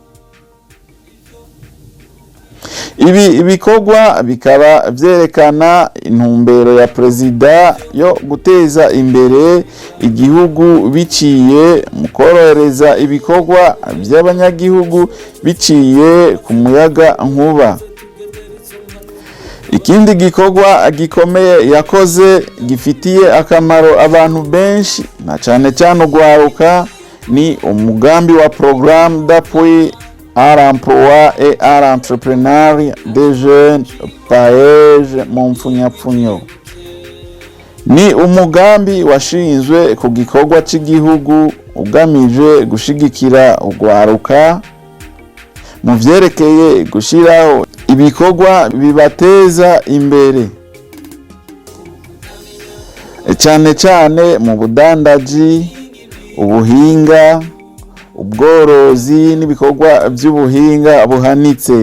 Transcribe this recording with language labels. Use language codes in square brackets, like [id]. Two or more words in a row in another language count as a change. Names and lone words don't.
[rn] Ibi bikorwa bikaba vyerekana intumbero ya President yo guteza imbere igihugu biciye mu korohereza ibikorwa by'abanyagihugu biciye ku muyaga nkuba. Ikindi gikorwa gikomeye yakoze gifitiye akamaro abantu benshi na cane cyane ugwaruka ni umugambi wa programme d'appui à l'emploi et à l'entrepreneuriat des jeunes PAEJ mu mpfunyapfunyo. ni umugambi washinzwe ku gikorwa cy'igihugu ugamije gushigikira urwaruka mu vyerekeye gushiraho ibikorwa bibateza imbere, cyane cyane mu budandaji, ubuhinga, ubworozi n'ibikorwa by'ubuhinga buhanitse.